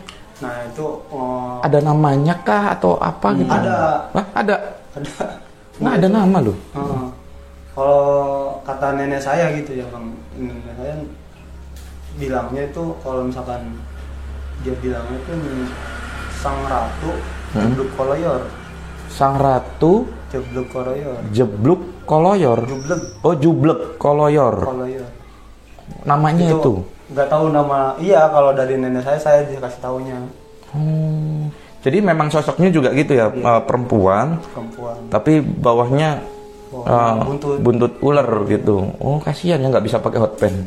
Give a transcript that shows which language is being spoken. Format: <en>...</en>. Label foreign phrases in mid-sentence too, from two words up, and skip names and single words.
<id>Nah itu ada namanya kah atau apa gitu? Ada. Hah, ada. Nggak ada nama loh. Kalau kata nenek saya gitu ya bang, nenek saya bilangnya itu kalau misalkan dia bilangnya itu sang ratu jebluk koloyor. Sang ratu Jebluk koloyor. jebluk koloyor. Jublek Oh, jublek koloyor. koloyor. Namanya itu. Nggak tahu nama. Iya, kalau dari nenek saya dikasih taunya. Jadi memang sosoknya juga gitu ya, perempuan. Tapi bawahnya buntut ular gitu. Oh, kasihan ya nggak bisa pakai hot pen.</id>